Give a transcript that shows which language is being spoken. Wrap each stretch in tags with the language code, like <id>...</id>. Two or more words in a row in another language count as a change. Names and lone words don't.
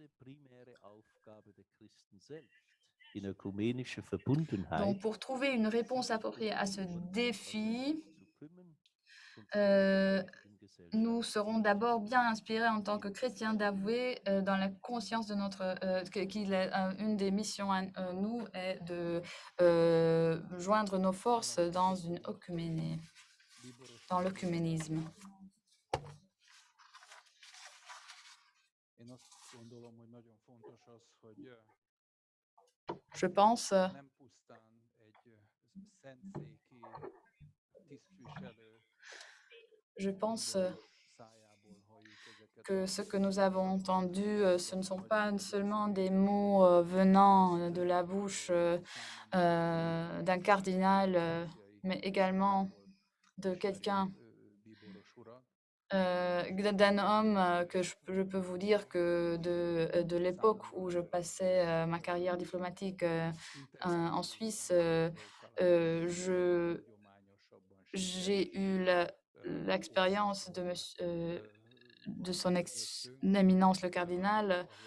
<fr>Donc, pour trouver une réponse appropriée à ce défi, nous serons d'abord bien inspirés en tant que chrétiens d'avouer dans la conscience de une des missions à nous est de joindre nos forces dans l'œcuménisme. Je pense</fr> <hu>nem pusztán egy szentszéki tisztviselő</hu> <fr>Je pense</fr> <hu>szájából halljuk ezeket</hu> <fr>que a ce que nous avons entendu, ce ne sont pas seulement des mots venant de la bouche d'un cardinal, mais également de quelqu'un, d'un homme que je peux vous dire que de l'époque où je passais ma carrière diplomatique en Suisse, j'ai eu l'expérience de son éminence le cardinal,</fr>